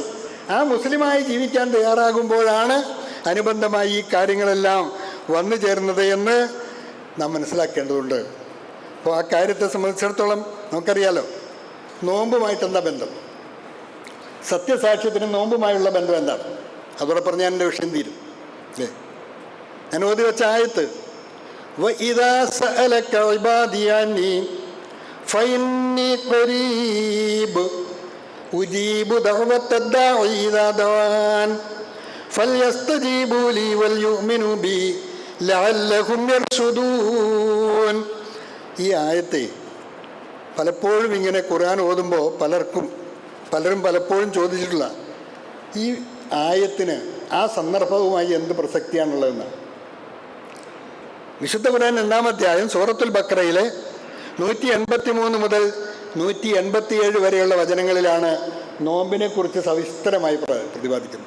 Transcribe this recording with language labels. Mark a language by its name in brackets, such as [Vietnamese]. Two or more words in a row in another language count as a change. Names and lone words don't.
[Malayalam] ആ മുസ്ലിമായി ജീവിക്കാൻ തയ്യാറാകുമ്പോഴാണ് അനുബന്ധമായി ഈ കാര്യങ്ങളെല്ലാം വന്നു ചേരുന്നത് എന്ന് നാം മനസ്സിലാക്കേണ്ടതുണ്ട്. അപ്പോൾ ആ കാര്യത്തെ സംബന്ധിച്ചിടത്തോളം നമുക്കറിയാലോ, നോമ്പുമായിട്ടെന്താ ബന്ധം? സത്യസാക്ഷ്യത്തിന് നോമ്പുമായുള്ള ബന്ധം എന്താണ്? അതോടെ പറഞ്ഞാൽ എൻ്റെ വിഷയം തീരും അല്ലേ? ഞാൻ ഓതി വെച്ച ആയത്ത് [Arabic] وَإِذَا سَأَلَكَ عِبَادِي عَنِّي فَإِنِّي قَرِيبٌ أُجِيبُ دَعْوَةَ الدَّاعِ إِذَا دَعَانِ فَلْيَسْتَجِيبُوا لِي وَلْيُؤْمِنُوا بِي لَعَلَّهُمْ يَرْشُدُونَ. [Malayalam] ഈ ആയത്തെ പലപ്പോഴും ഇങ്ങനെ ഖുർആൻ ഓതുമ്പോൾ പലരും പലപ്പോഴും ചോദിച്ചിട്ടുള്ള ഈ ആയത്തിന് ആ സന്ദർഭവുമായി എന്ത് പ്രസക്തിയാണുള്ളതെന്നാണ്. വിശുദ്ധ ഖുർആൻ 2-ാം അധ്യായം സൂറത്തുൽ ബഖറയിലെ 183 മുതൽ 187 വരെയുള്ള വചനങ്ങളിലാണ് നോമ്പിനെക്കുറിച്ച് സവിസ്തരമായി പ്രതിപാദിക്കുന്നത്.